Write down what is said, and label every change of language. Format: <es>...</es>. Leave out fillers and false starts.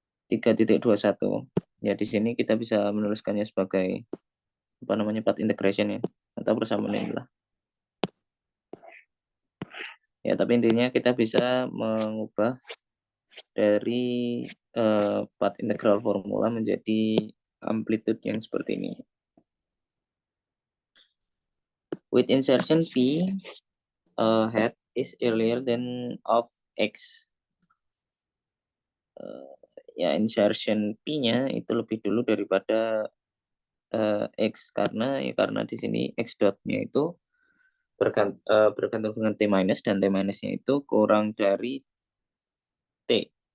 <id>3.21. Ya, di sini kita bisa menuliskannya sebagai apa namanya path integration ya, atau persamaan inilah. Ya, tapi intinya kita bisa mengubah dari path integral formula menjadi amplitude yang seperti ini.</id> <en>With insertion P hat is earlier than of X.</en> <id>Ya, insertion P-nya itu lebih dulu daripada X, karena di sini X dot-nya itu bergantung dengan T minus, dan T minusnya itu kurang dari T.</id>